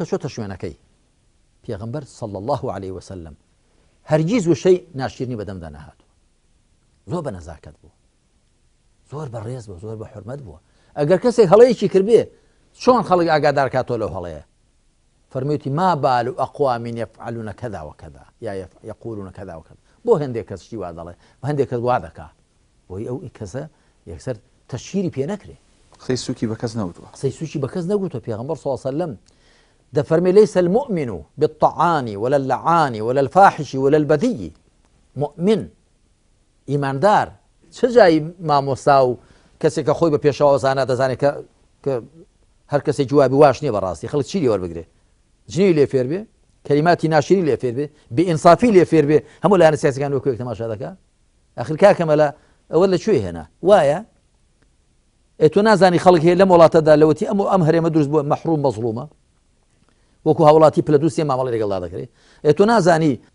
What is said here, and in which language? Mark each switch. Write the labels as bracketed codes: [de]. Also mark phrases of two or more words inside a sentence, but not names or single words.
[ckb] چۆتە شوێنەکەی پێغەمبەر [ar] صلی الله عليه وسلم [ckb] هەرگیز وشەی ناشیرنی بەدەمدا نەهاتووە زۆر بە نەزاکەت بوو زۆر بە ڕێز بوو زۆر بە حورمەت بووە ئەگەر کەسێک هەڵەیەکی کردبێ چۆن خەڵک ئاگادار کاتۆ لەو هەڵەیە فەرموویەتی [ar] ما بال أقوام يفعلون كذا وكذا [ckb] یا [ar] يقولون كذا وكذا [ckb] بۆ هەندێک کەس شتی وا دەڵێ هەندێک کەس وا دەکا بۆی ئەو کەسە یەکسەر تەشهیری پێ نەکرێ قسەی سووکی بە کەس نەوتووە قسەی سووکی بە کەس نەگوتووە پێغەمبەر [ar] صلی الله عليه وسلم [ckb] دەفەرمێ [ar] ليس المؤمن بالطعان ولا اللعان ولا الفاحش ولا البذي [ckb] مؤمن ئیماندار چه جای مامۆستا و کەسێک کە خۆی بە پێشەوە زانە دەزانێت کە هەر کەسێک جوابی واش نییە بەڕاستی خەڵک چی لێوەربگرێ جنی لێ فێر بێ کەلیماتی ناشری لێ فێر بێ بئینسافی لێ فێر بێ هەموو لایەنە سیاسیەکان وەکو یەک تەماشا دەکات ئاخر کاکەمەلە ئەوە لەکوێ هێنا وایە تۆ نازانی خەڵک هەیە لەم وڵاتەدا لەوەتی ئەم هەرێمە دروست بووە مەحروم مەزڵومە وەکو هاوڵاتی پلە دووسێ مامەڵی لەگەڵدا دەکرێت تۆ نازانی